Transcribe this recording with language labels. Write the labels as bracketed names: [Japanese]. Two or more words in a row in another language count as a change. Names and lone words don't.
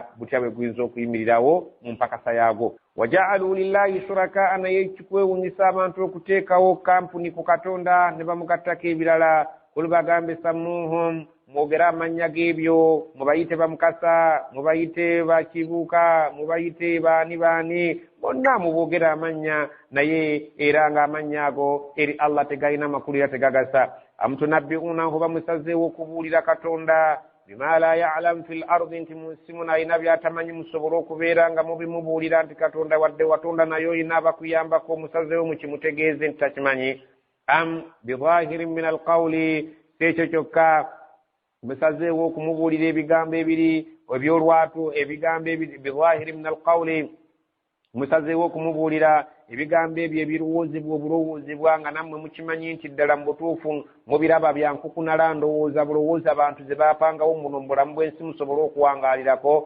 [Ganda] butya bwe guyinza okuyimirirawo mu mpakasa yagwo [Arabic] وجعلوا لله شركاء [Ganda] naye kikwewunyisa abantu okuteekawo kampuni ku Katonda ne bamugattako ebirala kuli bagambe sammuhum mwogera amannya g'ebyo mubayite bamukasa mubayite bakibuuka mubayite baani bonna muboogera amannya naye era ng'amannya ago eri Allah tegalina makulu era tegagasa amutunabbi'unahu bamusazeewo okubuulira Katonda [Arabic] بما لا يعلم في الأرض [Ganda] nti mu nsi muno alina by'atamanyi musobole okubeera nga mubimubuulira nti Katonda wadde watonda naye olina abakuyambako omusazeewo mukimutegeeze nti takimanyi [Arabic] أم بظاهر من القول [Ganda] ekyo kyokka musazeewo okumubuulira ebigambo ebiri ebyolwatu ebigambo ebiri [Arabic] بظاهر من القول [Ganda] musazeewo okumubuulira ebigambo ebyo ebirowoozebwa obulowoozebwa nga nammwe mukimanyi nti ddala mu butuufu mubiraba byankukunala ndowooza bulowooza abantu ze baapangawo muno mu bulamu bw'ensi musobole okuwangaalirako